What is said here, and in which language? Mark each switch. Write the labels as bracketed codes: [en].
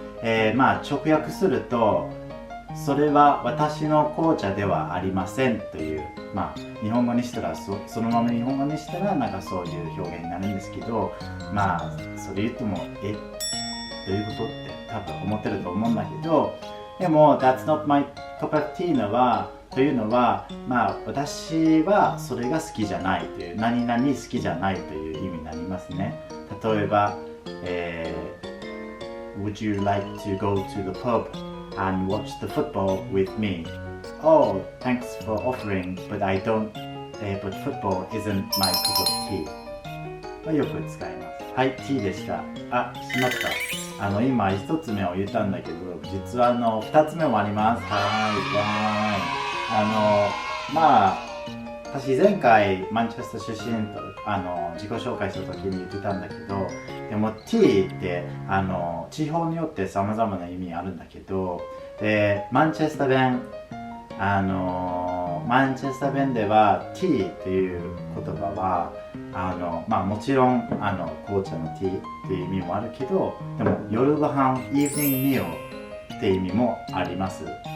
[ja] 直訳すると、それは私の紅茶ではありませんという、日本語にしたらそのまま日本語にしたらなんかそういう表現になるんですけど、それ言ってもどういうことって多分思ってると思うんだけど、でも [en] That's not my cup of tea [ja] というのは、私はそれが好きじゃないという、何々好きじゃないという意味になりますね。例えば、 [en] Would you like to go to the pub and watch the football with me? Oh, thanks for offering, but but football isn't my cup of tea. [ja] よく使います。はい、T でした。しまった。今1つ目を言ったんだけど、実は2つ目もあります。私前回マンチェスター出身と自己紹介した時に言ってたんだけど、でも T って地方によって様々な意味あるんだけど、でマンチェスター弁では T っていう言葉はもちろん紅茶の T っていう意味もあるけど、でも夜ご飯イーブニングミールっていう意味もあります。